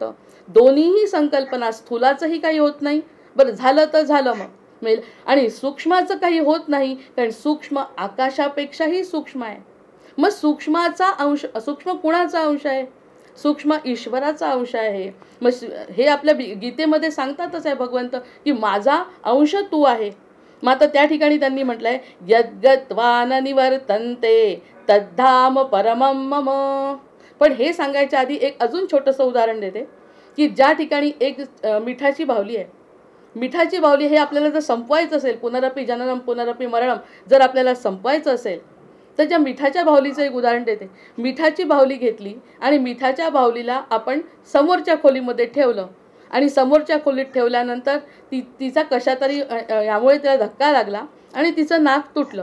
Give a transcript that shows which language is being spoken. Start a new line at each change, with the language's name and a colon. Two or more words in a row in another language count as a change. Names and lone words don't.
Marathi: दोन्हीही संकल्पना, स्थूलाचंही काही होत नाही, बरं झालं तर झालं मग मेल, आणि सूक्ष्माचं काही होत नाही कारण सूक्ष्म आकाशापेक्षाही सूक्ष्म आहे. मग सूक्ष्माचा अंश, सूक्ष्म कुणाचा अंश आहे? सूक्ष्म ईश्वराचा अंश आहे. मग हे आपल्या गीतेमध्ये सांगतातच आहे भगवंत की माझा अंश तू आहे. मग आता त्या ठिकाणी त्यांनी म्हटलंय
Sanskrit: यद्गत्वान निवर्तन्ते तद्धाम परमम मम.
Marathi: पण हे सांगायच्या आधी एक अजून छोटंसं उदाहरण देते की ज्या ठिकाणी एक मिठाची बाहुली आहे. मिठाची बाहुली हे आपल्याला जर संपवायचं असेल,
Sanskrit: पुनरपि जननम पुनरपि मरणम
Marathi: जर आपल्याला संपवायचं असेल तर त्या मिठाच्या बाहुलीचं एक उदाहरण देते. मिठाची बाहुली घेतली आणि मिठाच्या बाहुलीला आपण समोरच्या खोलीमध्ये ठेवलं आणि समोरच्या खोलीत ठेवल्यानंतर तिचा कशा तरी यामुळे तिला धक्का लागला आणि तिचं नाक तुटलं.